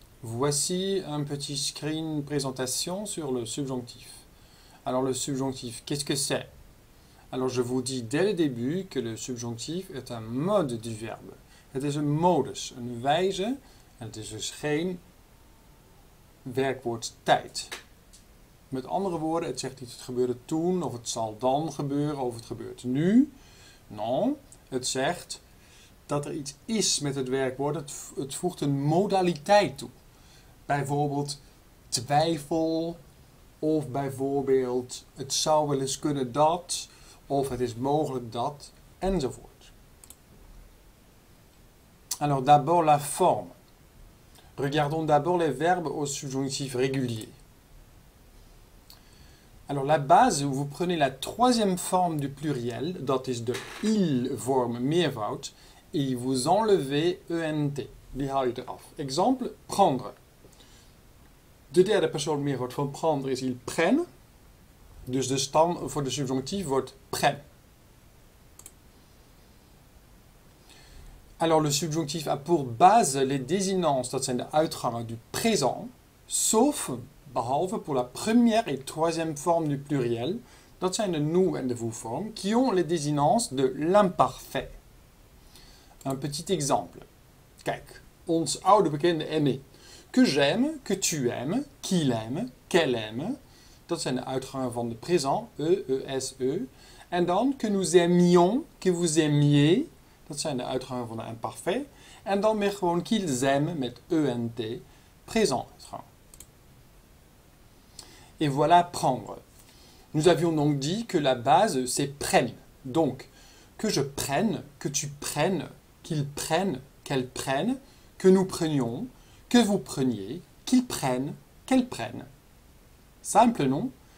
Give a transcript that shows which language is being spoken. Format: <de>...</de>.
<fr>Voici un petit screen présentation sur le subjonctif. Alors le subjonctif, qu'est-ce que c'est? Alors je vous dis dès le début que le subjonctief est</fr> <nl>een mode</nl> <fr>du verbe.</fr> <nl>Het is een modus, een wijze en het is dus geen werkwoord tijd. Met andere woorden, het zegt niet het gebeurde toen of het zal dan gebeuren of het gebeurt nu. Non, het zegt dat er iets is met het werkwoord. Het voegt een modaliteit toe. Bijvoorbeeld twijfel of bijvoorbeeld het zou wel eens kunnen dat of het is mogelijk dat enzovoort.</nl> <fr>Alors d'abord la forme. Regardons d'abord les verbes au subjonctif régulier. Alors la base, vous prenez la troisième forme du pluriel,</fr> <nl>dat is de il-vorm meervoud,</nl> <fr>et vous enlevez ENT.</fr> <nl>Die haal je eraf. Exemple, prendre. De derde persoon meervoud van prendre is il prenne. Dus de stam voor de subjonctief wordt prenne.</nl> <fr>Alors le subjonctif a pour base les désinences,</fr> <nl>dat zijn de uitgangen</nl> <fr>du présent, sauf,</fr> <nl>behalve</nl> <fr>pour la première et troisième forme du pluriel,</fr> <nl>dat zijn de nous en de vous-vorm,</nl> <fr>qui ont les désinences de l'imparfait. Un petit exemple.</fr> <nl>Kijk, ons oude bekende aimer.</nl> <fr>Que j'aime, que tu aimes, qu'il aime, qu'elle aime.</fr> <nl>Dat zijn de uitgangen van de présent, e, En dan</nl> <fr>que nous aimions, que vous aimiez.</fr> <nl>Dat zijn de uitgangen van de imparfait. En dan weer gewoon</nl> <fr>qu'ils aiment</fr> <nl>met ent, présent uitgang.</nl> <fr>Et voilà prendre. Nous avions donc dit que la base c'est prenne. Donc, que je prenne, que tu prennes, qu'il prenne, qu'elle prenne, que nous prenions, que vous preniez, qu'ils prennent, qu'elle prenne. Simple, non?</fr>